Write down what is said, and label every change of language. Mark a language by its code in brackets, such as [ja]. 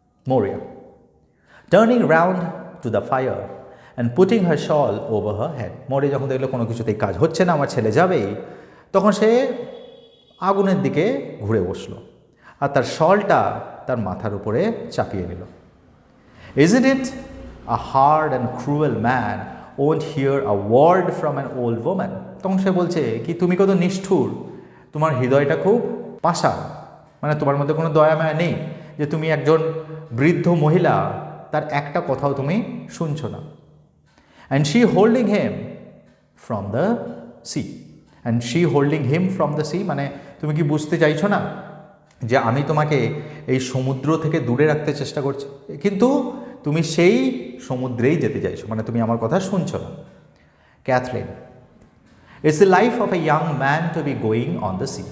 [en] Maurya turning round to the fire and putting her shawl over her head. [bn] Maurya যখন দেখলো কোনো কিছুতেই কাজ হচ্ছে না, আমার ছেলে যাবেই, তখন সে আগুনের দিকে ঘুরে বসলো আর তার শলটা তার মাথার উপরে চাপিয়ে নিল। [en] Isn't it a hard and cruel man won't hear a word from an old woman? [bn] তখন সে বলছে কি তুমি কত নিষ্ঠুর, তোমার হৃদয়টা খুব পাষাণ, মানে তোমার মধ্যে কোনো দয়া মায়া নেই যে তুমি একজন বৃদ্ধ মহিলা তার একটা কথাও তুমি শুনছো না। [en] And she holding him from the sea. And she holding him from the sea [bn] মানে তুমি কি বুঝতে চাইছো না যে আমি তোমাকে এই সমুদ্র থেকে দূরে রাখতে চেষ্টা করছি, কিন্তু তুমি সেই সমুদ্রেই যেতে চাইছো, মানে তুমি আমার কথা শুনছো না। [en] Catherine it's the life of a young man to be going on the sea.